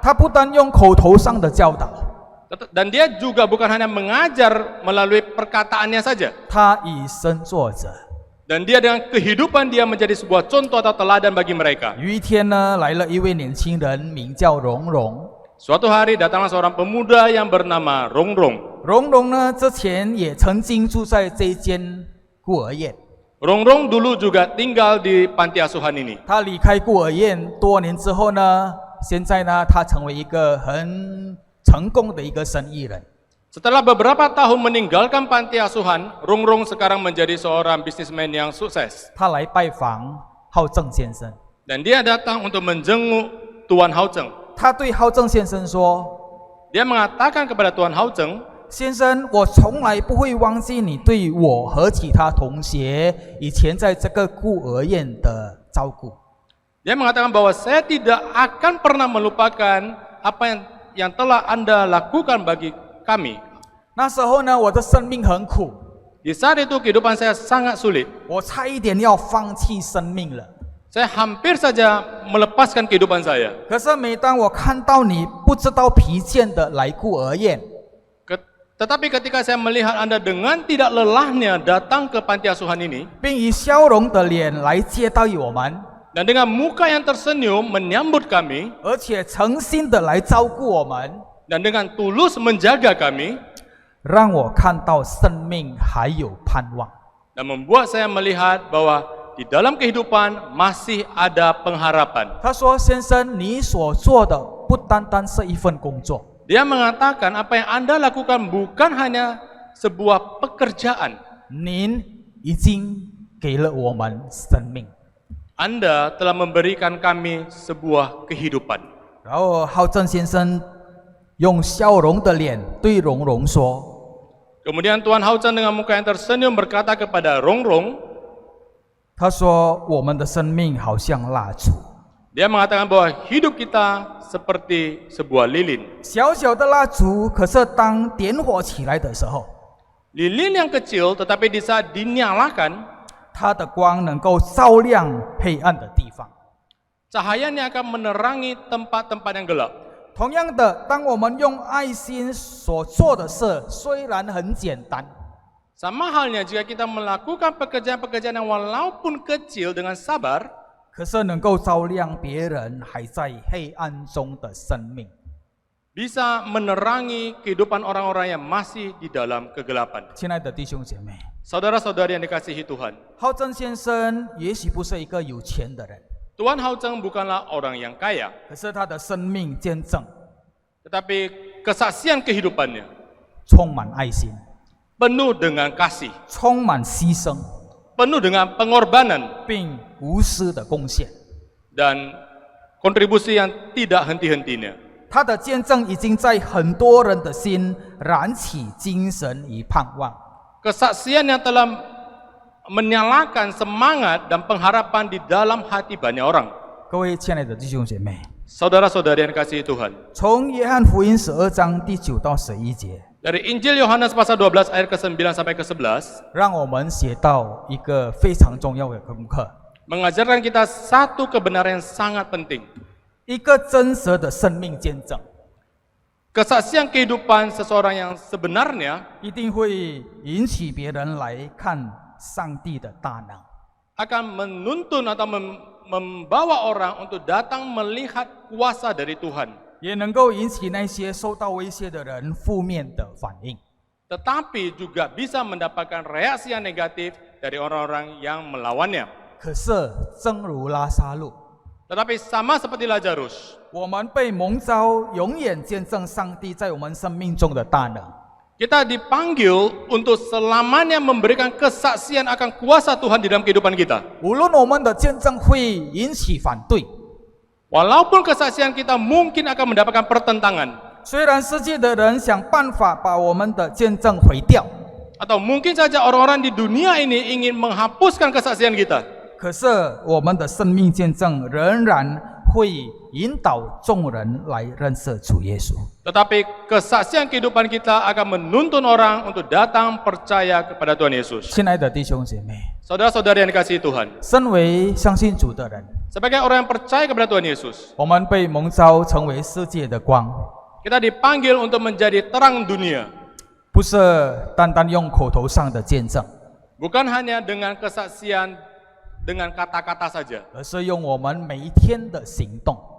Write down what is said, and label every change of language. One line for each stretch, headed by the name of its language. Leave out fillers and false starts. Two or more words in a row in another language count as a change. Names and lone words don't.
Chinese: 他不单用口头上的教导，
Indonesian: Dan dia juga bukan hanya mengajar melalui perkataannya saja.
Chinese: 他以身作则。
Indonesian: Dan dia dengan kehidupan dia menjadi sebuah contoh atau teladan bagi mereka.
Chinese: 有一天呢，来了一位年轻人，名叫荣荣。
Indonesian: Suatu hari datanglah seorang pemuda yang bernama Rongrong.
Chinese: 荣荣呢，之前也曾经住在这间孤儿院。
Indonesian: Rongrong dulu juga tinggal di panti asuhan ini.
Chinese: 他离开孤儿院多年之后呢，现在呢，他成为一个很成功的一个生意人。
Indonesian: Setelah beberapa tahun meninggalkan panti asuhan, Rongrong sekarang menjadi seorang bisnismen yang sukses.
Chinese: 他来拜访浩正先生，
Indonesian: Dan dia datang untuk menjenguk Tuan Hao Zheng.
Chinese: 他对浩正先生说
Indonesian: Dia mengatakan kepada Tuan Hao Zheng,：“
Chinese: 先生，我从来不会忘记你对我和其他同学以前在这个孤儿院的照顾。
Indonesian: Dia mengatakan bahwa saya tidak akan pernah melupakan apa yang telah Anda lakukan bagi kami.
Chinese: 那时候呢，我的生命很苦，
Indonesian: Di saat itu kehidupan saya sangat sulit.
Chinese: 我差一点要放弃生命了。
Indonesian: Saya hampir saja melepaskan kehidupan saya.
Chinese: 可是每当我看到你不知道疲倦的来孤儿院，
Indonesian: Tetapi ketika saya melihat Anda dengan tidak lelahnya datang ke panti asuhan ini,
Chinese: 并以笑容的脸来接待我们，
Indonesian: dan dengan muka yang tersenyum menyambut kami,
Chinese: 而且诚心的来照顾我们，
Indonesian: dan dengan tulus menjaga kami,
Chinese: 让我看到生命还有盼望。
Indonesian: dan membuat saya melihat bahwa di dalam kehidupan masih ada pengharapan.
Chinese: 他说：“先生，你所做的不单单是一份工作，
Indonesian: Dia mengatakan apa yang Anda lakukan bukan hanya sebuah pekerjaan.
Chinese: 您已经给了我们生命。”
Indonesian: Anda telah memberikan kami sebuah kehidupan.
Chinese: 然后浩正先生用笑容的脸对荣荣说
Indonesian: Kemudian Tuan Hao Zheng dengan muka yang tersenyum berkata kepada Rongrong,：“
Chinese: 他说我们的生命好像蜡烛，
Indonesian: dia mengatakan bahwa hidup kita seperti sebuah lilin.
Chinese: 小小的蜡烛，可是当点火起来的时候，
Indonesian: Lilin yang kecil tetapi di saat dinyalakan,
Chinese: 它的光能够照亮黑暗的地方。
Indonesian: cahayanya akan menerangi tempat-tempat yang gelap.
Chinese: 同样的，当我们用爱心所做的事，虽然很简单，
Indonesian: Sama halnya jika kita melakukan pekerjaan-pekerjaan yang walaupun kecil dengan sabar,
Chinese: 可是能够照亮别人还在黑暗中的生命。
Indonesian: bisa menerangi kehidupan orang-orang yang masih di dalam kegelapan.
Chinese: 亲爱的弟兄姐妹，
Indonesian: Saudara-saudari yang dikasihi Tuhan,
Chinese: 浩正先生也许不是一个有钱的人，
Indonesian: Tuan Hao Zheng bukanlah orang yang kaya,
Chinese: 可是他的生命见证
Indonesian: tetapi kesaksian kehidupannya
Chinese: 充满爱心，
Indonesian: penuh dengan kasih,
Chinese: 充满牺牲，
Indonesian: penuh dengan pengorbanan
Chinese: 并无私的贡献。
Indonesian: dan kontribusi yang tidak henti-hentinya.
Chinese: 他的见证已经在很多人的心燃起精神与盼望。
Indonesian: Kesaksian yang telah menyalakan semangat dan pengharapan di dalam hati banyak orang.
Chinese: 各位亲爱的弟兄姐妹，
Indonesian: Saudara-saudari yang dikasihi Tuhan,
Chinese: 从约翰福音12章第9到11节，
Indonesian: dari Injil Yohanes pasal 12 ayat ke-9 sampai ke-11,
Chinese: 让我们学到一个非常重要的功课，
Indonesian: mengajarkan kita satu kebenaran yang sangat penting.
Chinese: 一个真实的生命见证，
Indonesian: Kesaksian kehidupan seseorang yang sebenarnya
Chinese: 一定会引起别人来看上帝的大能。
Indonesian: akan menuntun atau membawa orang untuk datang melihat kuasa dari Tuhan.
Chinese: 也能够引起那些受到威胁的人负面的反应。
Indonesian: Tetapi juga bisa mendapatkan reaksi yang negatif dari orang-orang yang melawannya.
Chinese: 可是正如拉撒路，
Indonesian: Tetapi sama seperti Lazarus,
Chinese: 我们被蒙召，永远见证上帝在我们生命中的大能。
Indonesian: kita dipanggil untuk selamanya memberikan kesaksian akan kuasa Tuhan di dalam kehidupan kita.
Chinese: 无论我们的见证会引起反对，
Indonesian: Walaupun kesaksian kita mungkin akan mendapatkan pertentangan,
Chinese: 虽然世界的人想办法把我们的见证毁掉，
Indonesian: atau mungkin saja orang-orang di dunia ini ingin menghapuskan kesaksian kita,
Chinese: 可是我们的生命见证仍然会引导众人来认识主耶稣。
Indonesian: tetapi kesaksian kehidupan kita akan menuntun orang untuk datang percaya kepada Tuhan Yesus.
Chinese: 亲爱的弟兄姐妹，
Indonesian: Saudara-saudari yang dikasihi Tuhan,
Chinese: 身为相信主的人，
Indonesian: sebagai orang yang percaya kepada Tuhan Yesus,
Chinese: 我们被蒙召成为世界的光，
Indonesian: kita dipanggil untuk menjadi terang dunia,
Chinese: 不是单单用口头上的见证，
Indonesian: bukan hanya dengan kesaksian dengan kata-kata saja,
Chinese: 而是用我们每一天的行动，